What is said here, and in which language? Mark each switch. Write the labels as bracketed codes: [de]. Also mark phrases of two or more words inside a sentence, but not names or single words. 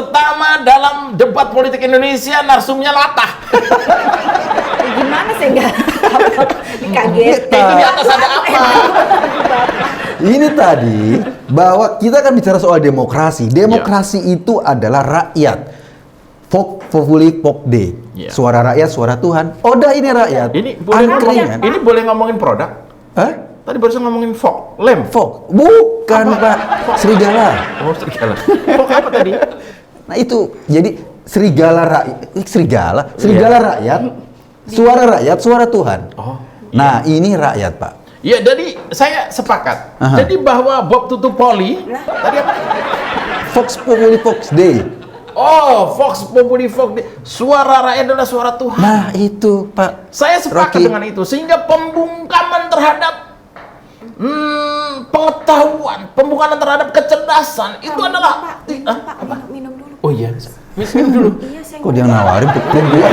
[id] pertama dalam debat politik Indonesia narsumnya latah. Gimana sih enggak? Dikagetin. Itu di atas ada apa? Ini tadi bahwa kita kan bicara soal demokrasi. Demokrasi itu adalah rakyat. [la] Vok populi vok de. [id] Iya. Suara rakyat, suara Tuhan. Oda ini rakyat. Ini boleh Angkringan. ini boleh ngomongin produk? Hah? Tadi barusan ngomongin fog, lem. Vok. Bukan, Apa? Pak. Serigala. Oh, serigala. Fog apa tadi? Nah, itu. Jadi serigala rakyat. Serigala rakyat. Suara rakyat, suara Tuhan. Oh. Nah, ini rakyat, Pak. Ya, jadi saya sepakat. Aha. Jadi bahwa Bob Tutupoli tadi apa? [la] Vox Populi Vox Dei. Oh, Vox Populi Vox Dei. [id] Suara rakyat adalah suara Tuhan. Nah, itu, Pak. Saya sepakat Rocky. dengan itu, sehingga pembungkaman terhadap pengetahuan, pembungkaman terhadap kecerdasan itu adalah Pak, minum dulu. Oh iya, minum dulu. Iya, saya Kok dia nawarin perempuan?